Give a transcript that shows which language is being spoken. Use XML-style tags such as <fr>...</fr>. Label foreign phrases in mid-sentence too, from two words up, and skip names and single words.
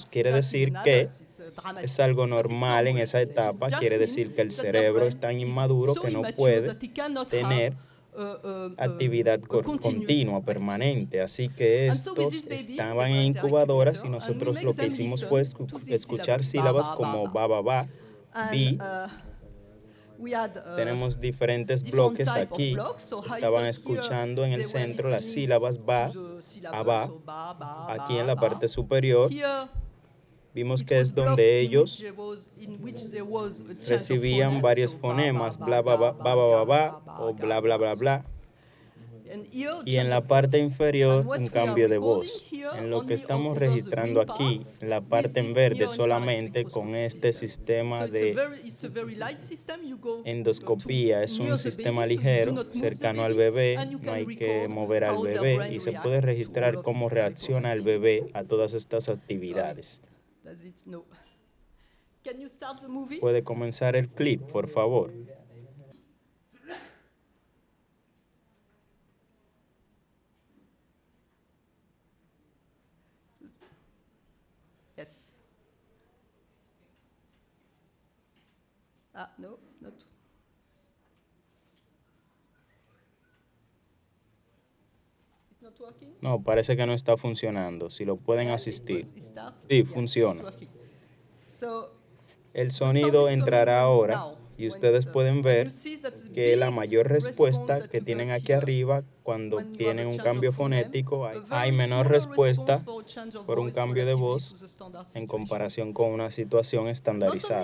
<es>Quiere decir que es algo normal en esa etapa, quiere decir que el cerebro es tan inmaduro que no puede tener actividad continua, permanente. Así que estos estaban en incubadoras y nosotros lo que hicimos fue escuchar sílabas como ba, ba, ba, bi. Tenemos diferentes bloques aquí. Estaban escuchando en el centro las sílabas ba, aba. Aquí en la parte superior vimos que es donde ellos recibían varios fonemas, bla, ba, ba, ba, ba, ba, o bla, bla, bla, bla. Y en la parte inferior, un cambio de voz. En lo que estamos registrando aquí, en la parte en verde, solamente con este sistema de endoscopía. Es un sistema ligero, cercano al bebé, no hay que mover al bebé y se puede registrar cómo reacciona el bebé a todas estas actividades. ¿Puede comenzar el clip, por favor?</es> <en>Yes. No, it's not. It's not working?</en> <es>No, parece que no está funcionando. Si lo pueden asistir. Sí, funciona. El sonido entrará ahora y ustedes pueden ver que la mayor respuesta que tienen aquí arriba cuando tienen un cambio fonético, hay menor respuesta por un cambio de voz en comparación con una situación estandarizada.</es>